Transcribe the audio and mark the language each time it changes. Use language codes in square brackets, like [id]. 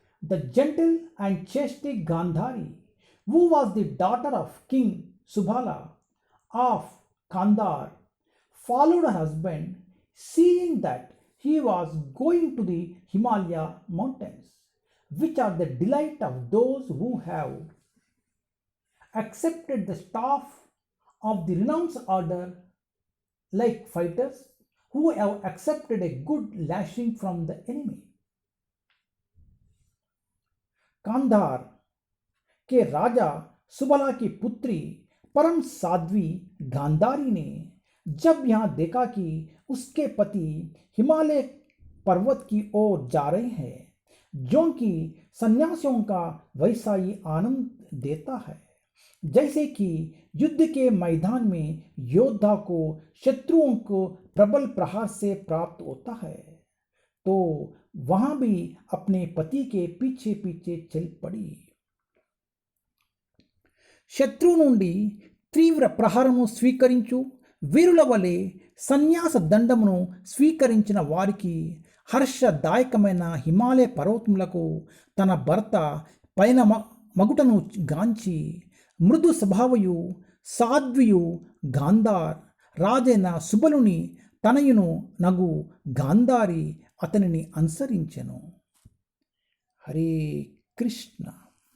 [en] The gentle and chastity Gandhari, who was the daughter of King Subala of Kandhar, followed her husband, seeing that he was going to the Himalaya mountains, which are the delight of those who have accepted the staff of the renounced order, like fighters who have accepted a good lashing from the enemy. [hi] Kandahar के राजा सुबला की पुत्री परम साध्वी गांधारी ने जब यहाँ देखा कि उसके पति हिमालय पर्वत की ओर जा रहे हैं, जो कि सन्यासियों का वैसा ही आनंद देता है जैसे कि युद्ध के मैदान में योद्धा को शत्रुओं को प्रबल प्रहार से प्राप्त होता है, तो वहां भी अपने पति के पीछे पीछे चल पड़ी. [te] శత్రువు నుండి తీవ్ర ప్రహారము స్వీకరించు వీరుల వలె సన్యాస దండమును స్వీకరించిన వారికి హర్షదాయకమైన హిమాలయ పర్వతములకు తన భర్త పైన మగుటను గాంచి మృదు స్వభావయు సాధ్వియు గాంధార్ రాజైన సుబలుని తనయును నగు గాంధారి అతనిని అనుసరించెను. హరే కృష్ణ.